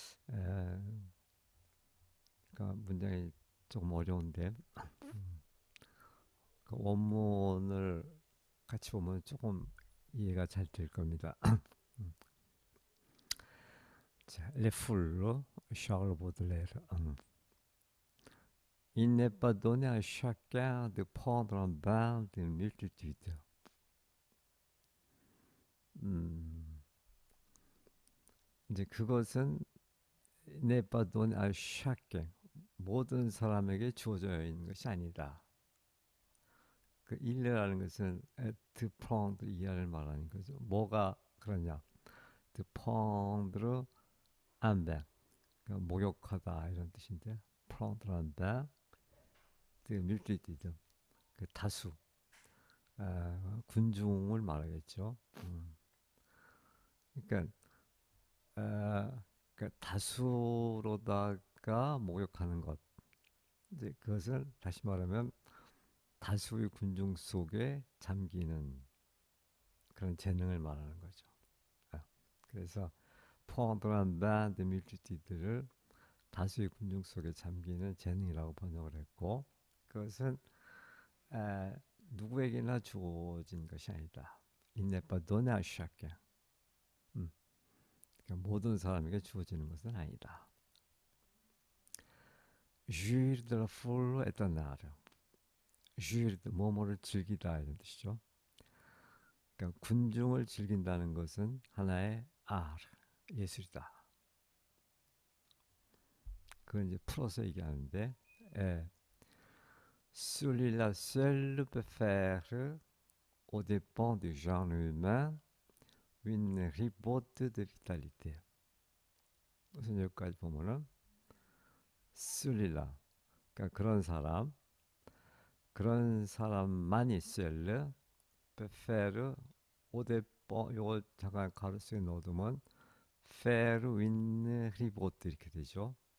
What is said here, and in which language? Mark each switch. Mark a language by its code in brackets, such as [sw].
[ko] 에, 그러니까 문장이 조금 어려운데 그 원문을 같이 보면 조금 이해가 잘 될 겁니다. 음. 자, 레풀로 샤를 보들레르. [fr] Il n'est pas donné à chacun de prendre un bain de multitude. [ko] 음, 이제 그것은 n'est pas donné à chacun, 모든 사람에게 주어져 있는 것이 아니다. 그 일례라는 것은 être prendre 이하를 말하는 거죠. 뭐가 그러냐? de prendre un bain, 그러니까 목욕하다 이런 뜻인데, prendre un bain de multitude, 그 다수, 군중을 말하겠죠. 그러니까, 그러니까 다수로다가 목욕하는 것. 이제 그것을 다시 말하면 다수의 군중 속에 잠기는 그런 재능을 말하는 거죠. 그래서 포항도란 바드 밀주티들을 다수의 군중 속에 잠기는 재능이라고 번역을 했고, 그것은 누구에게나 주어진 것이 아니다. [fr] 인네빠 도나 샤케. [ko] 그러니까 모든 사람에게 주어지는 것은 아니다. [fr] jouir de la foule est un art. [ko] jouir, 뭐뭐를 즐기다 이런 뜻이죠. 그러니까 군중을 즐긴다는 것은 하나의 예술이다. [fr] 그걸 이제 풀어서 얘기하는데, celui-là seul peut faire, aux dépens du genre humain, une ribote de vitalité. [ko] 무슨 여기까지 보면은 celui-là, 그러니까 그런 사람만이 seul peut faire, aux dépens, 요거 잠깐 가로수에 넣어두면 faire une ribote 이렇게 되죠.